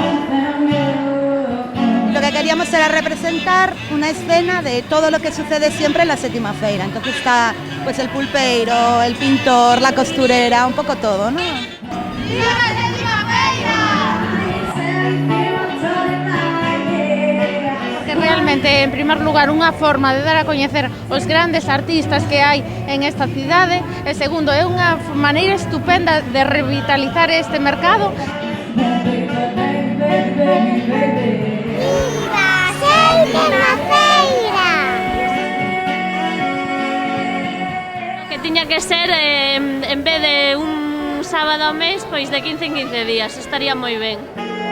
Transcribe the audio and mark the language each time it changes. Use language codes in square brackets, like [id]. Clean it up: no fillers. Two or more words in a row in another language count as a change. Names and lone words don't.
[es] Lo que queríamos era representar una escena de todo lo que sucede siempre en la séptima feira. Entonces está pues el pulpeiro, el pintor, la costurera, un poco todo, ¿no? ¡Viva la séptima feira! [gl] Realmente, en primer lugar, unha forma de dar a coñecer os grandes artistas que hai en esta cidade e segundo, é unha maneira estupenda de revitalizar este mercado. ¡Viva a séptima feira! Que tiña que ser, en vez de un sábado ao mes, pois de 15 en 15 días, estaría moi ben.